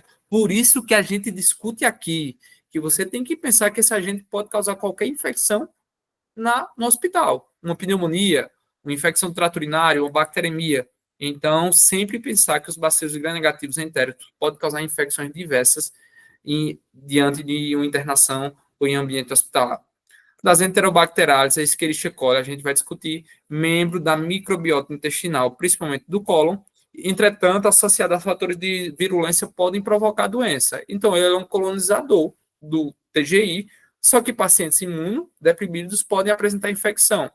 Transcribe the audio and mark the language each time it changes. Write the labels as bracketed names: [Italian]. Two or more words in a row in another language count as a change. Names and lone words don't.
[Portuguese] Por isso que a gente discute aqui que você tem que pensar que esse agente pode causar qualquer infecção no hospital, uma pneumonia, uma infecção do trato urinário, uma bacteremia. Então, sempre pensar que os bacilos gram-negativos entéricos podem causar infecções diversas diante de uma internação ou em ambiente hospitalar. Das enterobacteriales, a Escherichia coli, a gente vai discutir membro da microbiota intestinal, principalmente do cólon. Entretanto, associado a fatores de virulência podem provocar doença. Então, ele é um colonizador do TGI, só que pacientes imunodeprimidos podem apresentar infecção.